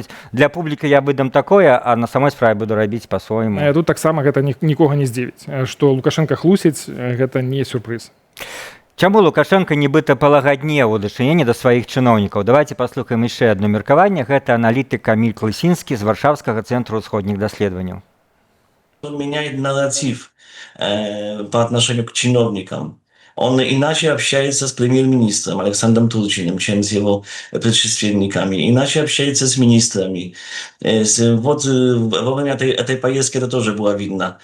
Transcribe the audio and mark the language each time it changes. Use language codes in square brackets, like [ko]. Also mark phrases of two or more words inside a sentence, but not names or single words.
[be] Для публікі я выдам такое, а на самой справе буду рабіць па-свойму. Тут таксама гэта нікога не здзівіць. Што Лукашенко хлусіць, гэта не сюрпрыз. Чаму Лукашенко нібыта палагаднее ў дачыненні да сваіх чыноўнікаў? Давайте паслухаем яшчэ адно меркаванне. Гэта аналітык Каміль Клысінскі з Варшаўскага цэнтру ўсходніх даследаванняў. [ru] Он меняет нарратив по отношению к чиновникам. Он иначе общается с премьер-министром Александром Турчиным, чем с его предшественниками. Иначе общается с министрами. Вот во время этой поездки это тоже было видно.